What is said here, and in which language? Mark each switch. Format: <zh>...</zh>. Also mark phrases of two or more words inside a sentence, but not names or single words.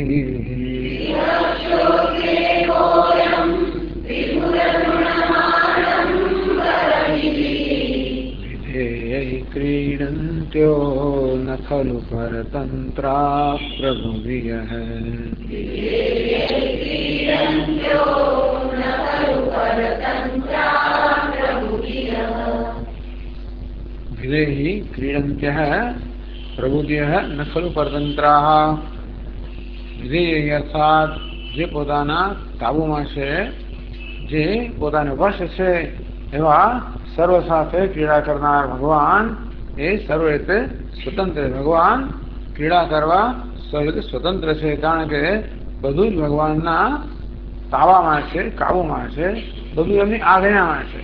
<sa>क्रीडन्त्यो न खलु परतन्त्रा प्रभुभियः विधेहि क्रीडन्त्यः प्रभुभियः न खलु परतन्त्राः।</sa> <gu>વિધેય અર્થાત જે પોતાના કાબુમાં છે, જે પોતાને વશ છે એવા સર્વ સાથે ક્રીડા કરનાર ભગવાન એ સર્વ રીતે સ્વતંત્ર. ભગવાન ક્રીડા કરવા સર્વ રીતે સ્વતંત્ર છે, કારણ કે બધું જ ભગવાનના તાવામાં છે, કાબુમાં છે, બધું એમની આજ્ઞામાં છે.</gu>